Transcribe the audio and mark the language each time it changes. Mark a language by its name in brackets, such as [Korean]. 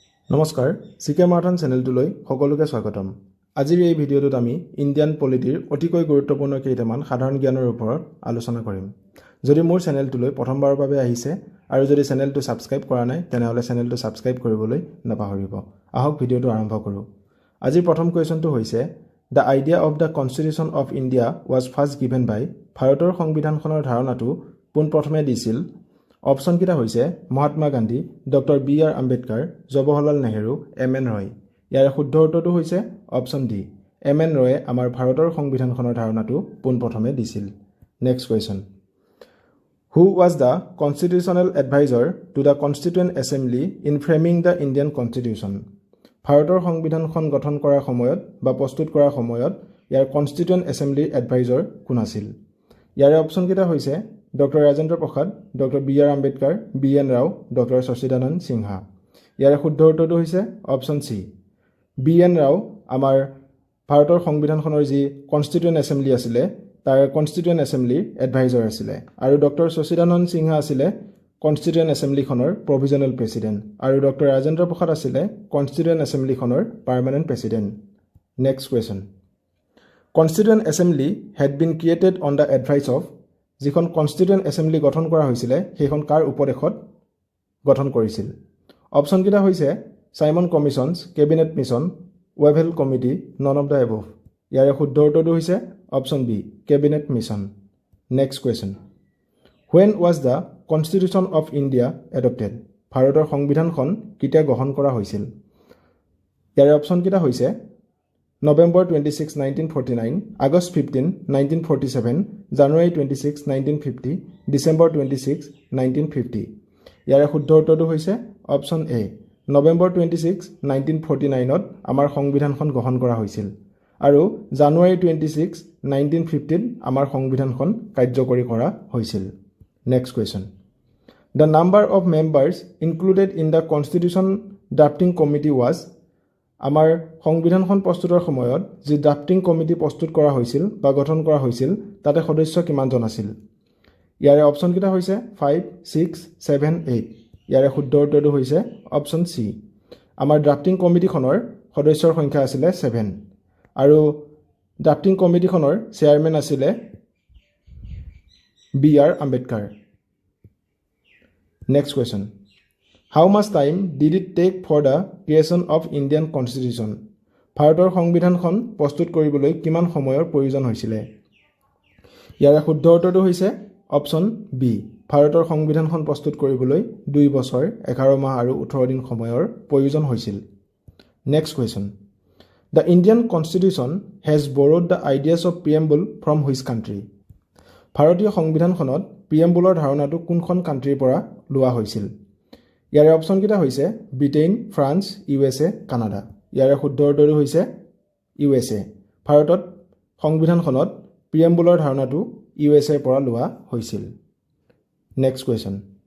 [Assamese] নমস্কাৰ সিকে মাৰাথন চেনেলটোলৈ সকলোকে স্বাগতম। আজিৰ এই ভিডিঅ'টোত আমি ইণ্ডিয়ান পলিটিৰ অতিকৈ গুৰুত্বপূৰ্ণ কেইটামান সাধাৰণ জ্ঞানৰ ওপৰত আলোচনা কৰিম। যদি মোৰ চেনেলটোলৈ প্ৰথমবাৰৰ বাবে আহিছে আৰু যদি চেনেলটো সাবস্ক্ৰাইব কৰা নাই তেনেহলে চেনেলটো সাবস্ক্ৰাইব কৰিবলৈ নাপাহৰিব। আহক ভিডিঅ'টো আৰম্ভ কৰোঁ। আজিৰ প্ৰথম কোৱেশ্যনটো হৈছে [English] The idea of the Constitution of India was first given by [Assamese] ভাৰতৰ সংবিধানখনৰ ধাৰণাটো পোনপ্ৰথমে দিছিল। অপশ্যন কিটা হৈছে Mahatma Gandhi, doctor BR. Ambedkar, Jawaharlal Nehru, MN. ৰয়। ইয়াৰ শুদ্ধ উত্তৰটো হৈছে অপশ্যন ডি। এম.এন. ৰয়ে আমাৰ ভাৰতৰ সংবিধানখনৰ ধাৰণাটো পোনপ্ৰথমে দিছিল। [English] Next question. Who was the constitutional advisor to the Constituent Assembly in framing the Indian Constitution? [Assamese] ভাৰতৰ সংবিধানখন গঠন কৰাৰ সময়ত বা প্ৰস্তুত কৰাৰ সময়ত ইয়াৰ কনষ্টিটিউয়েণ্ট এছেম্বলিৰ এডভাইজৰ কোন আছিল? ইয়াৰে অপশ্যন কেইটা হৈছে doctor Rajendra Prasad, doctor BR. Ambedkar, BN. Rao, doctor Sachidananda Sinha. ইয়াৰে শুদ্ধ উত্তৰটো হৈছে অপশ্যন চি। বি.এন. ৰাও আমাৰ ভাৰতৰ সংবিধানখনৰ যি কনষ্টিটিউয়েণ্ট এছেম্বলি আছিলে তাৰ কনষ্টিটিউয়েণ্ট এছেম্বলিৰ এডভাইজৰ আছিলে আৰু ডক্টৰ সচিদানন্দ সিনহা আছিলে কনষ্টিটিউয়েণ্ট এছেম্বলিখনৰ প্ৰভিজনেল প্ৰেছিডেণ্ট আৰু ডক্টৰ ৰাজেন্দ্ৰ প্ৰসাদ আছিলে কনষ্টিটিউয়েণ্ট এছেম্বলিখনৰ permanent president. [English] Next question. Constituent assembly had been created on the advice of [Assamese] যিখন কনষ্টিটিউয়েণ্ট এছেম্বলি গঠন কৰা হৈছিলে সেইখন কাৰ উপদেশত গঠন কৰিছিল? অপশ্যন কেইটা হৈছে Simon কমিশ্যনছ, cabinet mission, ৱেভেল committee, none of the above. ইয়াৰে শুদ্ধ উত্তৰটো হৈছে option B, cabinet mission. [English] Next question. When was the Constitution of India adopted? [Assamese] ভাৰতৰ সংবিধানখন কেতিয়া গ্ৰহণ কৰা হৈছিল? ইয়াৰে অপশ্যন কেইটা হৈছে নৱেম্বৰ 26, 1949, আগষ্ট 15, 1947, জানুৱাৰী 26, 1950, ডিচেম্বৰ 26, 1950। ইয়াৰে শুদ্ধ উত্তৰটো হৈছে অপশ্যন এ। নৱেম্বৰ 26, 1949ত আমাৰ সংবিধানখন গ্ৰহণ কৰা হৈছিল আৰু জানুৱাৰী 26, 1950ত আমাৰ সংবিধানখন কাৰ্যকৰী কৰা হৈছিল। [English] Next question. The number of members included in the Constitution Drafting Committee was [Assamese] আমাৰ সংবিধানখন প্ৰস্তুতৰ সময়ত যি ড্ৰাফটিং কমিটি প্ৰস্তুত কৰা হৈছিল বা গঠন কৰা হৈছিল তাতে সদস্য কিমানজন আছিল? ইয়াৰে অপশ্যন কেইটা হৈছে 5, 6, 7, 8। ইয়াৰে শুদ্ধ উত্তৰটো হৈছে অপশ্যন চি। আমাৰ ড্ৰাফটিং কমিটিখনৰ সদস্যৰ সংখ্যা আছিলে 7 আৰু ড্ৰাফটিং কমিটিখনৰ চেয়াৰমেন আছিলে BR. Ambedkar. [English] Next question. How much time did it take for the creation of Indian Constitution? [Assamese] ভাৰতৰ সংবিধানখন প্ৰস্তুত কৰিবলৈ কিমান সময়ৰ প্ৰয়োজন হৈছিলে? ইয়াৰে শুদ্ধ উত্তৰটো হৈছে অপশ্যন বি। ভাৰতৰ সংবিধানখন প্ৰস্তুত কৰিবলৈ 2 বছৰ 11 মাহ আৰু 18 দিন সময়ৰ প্ৰয়োজন হৈছিল। [English] Next question. The Indian Constitution has borrowed the ideas of preamble from which country? [Assamese] ভাৰতীয় সংবিধানখনত প্ৰিএম্বুলৰ ধাৰণাটো কোনখন কাণ্ট্ৰিৰ পৰা লোৱা হৈছিল? ইয়াৰে অপশ্যন কেইটা হৈছে ব্ৰিটেইন, ফ্ৰান্স, USA, কানাডা। ইয়াৰে শুদ্ধ উত্তৰটো হৈছে USA। ভাৰতত সংবিধানখনত প্ৰিএম্বুলৰ ধাৰণাটো USA পৰা লোৱা হৈছিল। [English] Next question.